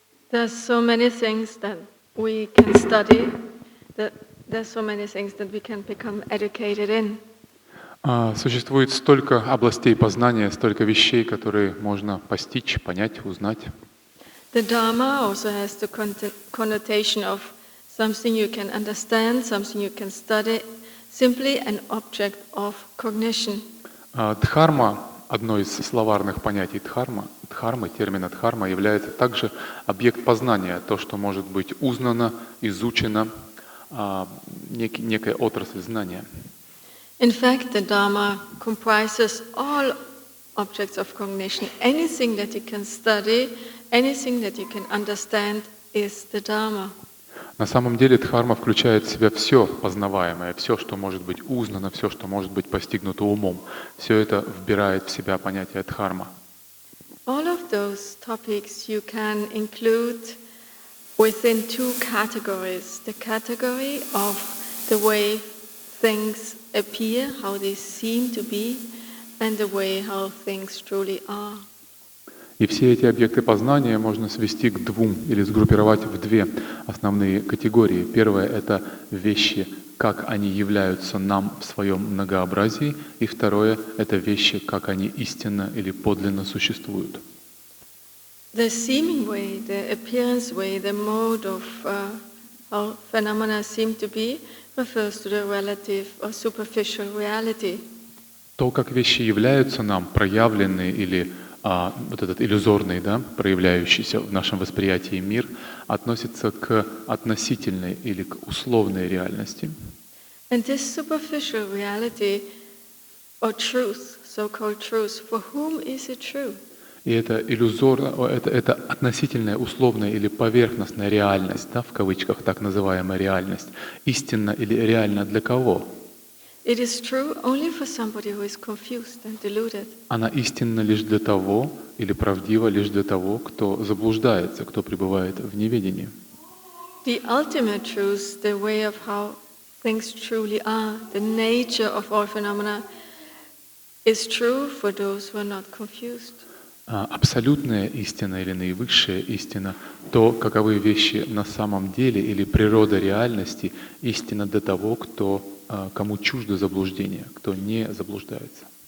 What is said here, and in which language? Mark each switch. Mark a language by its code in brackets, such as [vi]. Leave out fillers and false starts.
[en] There's so many things that we can study, there's so many things that we can become educated in. [ru] Существует столько областей познания, столько вещей, которые можно постичь, понять, узнать. [en] The Dharma also has the connotation of something you can understand, something you can study, simply an object of cognition. [ru] Дхарма, одно из словарных понятий дхармы, термина дхарма, является также объект познания, то, что может быть узнано, изучено, некая отрасль знания. [en] In fact, the Dharma comprises all objects of cognition. Anything that you can study, anything that you can understand is the Dharma. [ru] На самом деле дхарма включает в себя все познаваемое, все, что может быть узнано, все, что может быть постигнуто умом. Все это вбирает в себя понятие дхарма. [en] All of those topics you can include within two categories. The category of the way things appear, how they seem to be, and the way how things truly are. [ru] И все эти объекты познания можно свести к двум или сгруппировать в две основные категории. Первое — это вещи, как они являются нам в своем многообразии, и второе — это вещи, как они истинно или подлинно существуют. [en] The seeming way, the appearance way, the mode of how phenomena seem to be refers to the relative or superficial reality. [ru] То, как вещи являются нам, проявленные или вот этот иллюзорный, да, проявляющийся в нашем восприятии мир, относится к относительной или к условной реальности. [en] And this superficial reality or truth, so-called truth, for whom is it true? [ru] И это это относительная, условная или поверхностная реальность, да, в кавычках так называемая реальность, истинна или реальна для кого? [en] It is true only for somebody who is confused and deluded. [ru] Она истинна лишь для того, или правдива лишь для того, кто заблуждается, кто пребывает в неведении. [en] The ultimate truth, the way of how things truly are, the nature of all phenomena, is true for those who are not confused. [ru] Абсолютная истина или наивысшая истина, то, каковы вещи на самом деле или природа реальности, истина для того, кому чуждо заблуждение, кто не заблуждается.